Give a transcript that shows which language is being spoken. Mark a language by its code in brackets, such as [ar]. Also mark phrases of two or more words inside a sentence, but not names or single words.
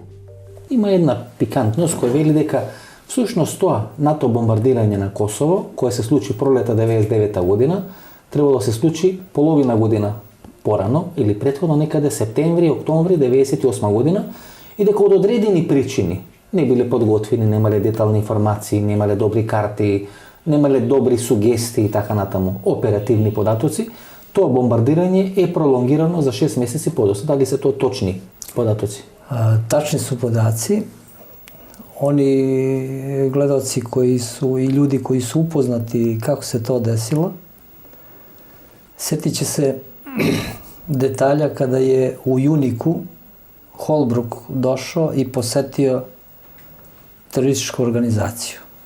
[mk] Има една пикантност која вели дека всушност тоа НАТО бомбардирање на Косово, кое се случи пролета 99 година, требало да се случи половина година порано или претходно некаде септември, октомври 98 година и дека од одредени причини не биле подготвени, немале детални информации, немале добри карти, немале добри сугестии и така натаму, оперативни податоци, [sr] to bombardiranje je prolongirano za 6 mjeseci podosta. [mk] Да ли се то точни податоци? [sr] Tačni su podaci. Oni gledalci koji su i ljudi koji su upoznati kako se to desilo, sjetit će se detalja kada je u Juniku Holbrook došao i posetio terorističku organizaciju.